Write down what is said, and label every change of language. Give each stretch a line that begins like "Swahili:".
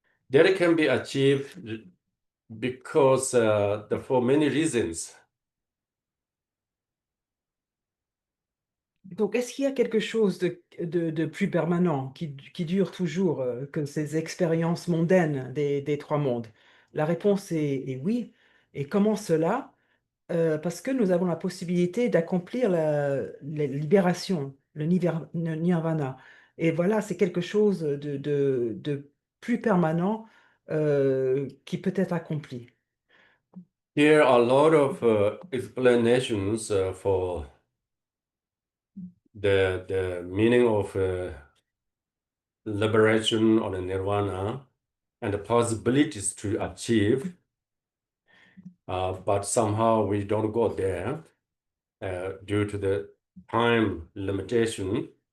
English: That can be achieved because for many reasons.
French: Donc est-ce qu'il y a quelque chose de plus permanent, qui dure toujours, que ces expériences mondaines des 3 mondes? La réponse est oui. Et comment cela? Parce que nous avons la possibilité d'accomplir la libération, le nirvana. Et voilà, c'est quelque chose de plus permanent, qui peut être accompli.
English: Here are a lot of explanations for the meaning of liberation or the nirvana and the possibilities to achieve, but somehow we don't go there due to the time limitation.